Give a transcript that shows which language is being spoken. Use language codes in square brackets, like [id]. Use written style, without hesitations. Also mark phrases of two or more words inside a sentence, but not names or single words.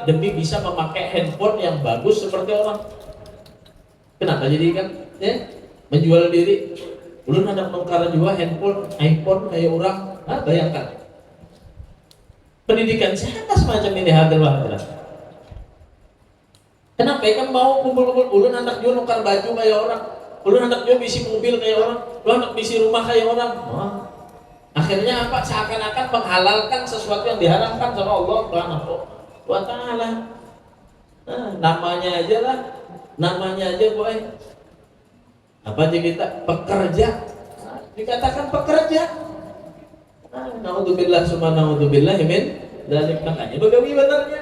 [id] Demi bisa memakai handphone yang bagus seperti orang. Kenapa jadi kan? Ya, menjual diri. [bjn] Ulun ada mengkara juga handphone, iPhone kayak orang. [id] Nah, bayangkan. Pendidikan siapa semacam ini hadir banget. [bjn] Kenapa kan mau kumpul-kumpul ulun anak jual nukar baju kayak orang, ulun anak jual bisi mobil kayak orang, ulun anak bisi rumah kayak orang. [id] Akhirnya apa? Seakan-akan menghalalkan sesuatu yang diharamkan sama Allah [ar] Subhanahu wa taala. [id] Nah, namanya aja boy. Apa aja kita pekerja. Nah, dikatakan pekerja. [ar] Naudzubillah summa naudzubillah min dzalik, [bjn] makanya begawi benernya.